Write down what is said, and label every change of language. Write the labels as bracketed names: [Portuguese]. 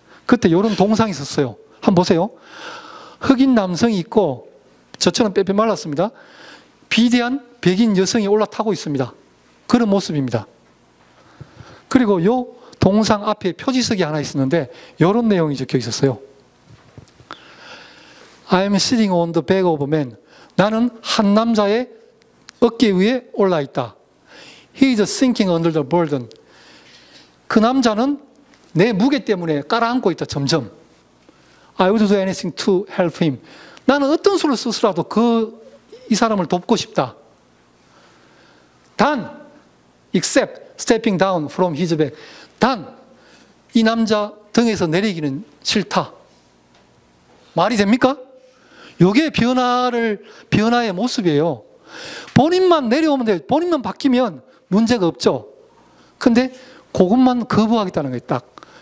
[Korean] 그때 이런 동상이 있었어요. 한번 보세요. 흑인 남성이 있고 저처럼 빼빼 말랐습니다. 비대한 백인 여성이 올라타고 있습니다. 그런 모습입니다. 그리고 이 동상 앞에 표지석이 하나 있었는데 이런 내용이 적혀 있었어요. [English] I'm sitting on the back of a man. [Korean] 나는 한 남자의 어깨 위에 올라 있다. [English] He is sinking under the burden. [Korean] 그 남자는 내 무게 때문에 깔아앉고 있다. 점점. [English] I would do anything to help him. [Korean] 나는 어떤 수를 쓰더라도 이 사람을 돕고 싶다. [English] 단, except stepping down from his back. [Korean] 단, 이 남자 등에서 내리기는 싫다. 말이 됩니까? 이게 변화의 모습이에요. 본인만 내려오면 돼요. 본인만 바뀌면 문제가 없죠. 근데 그것만 거부하겠다는 거예요. 딱.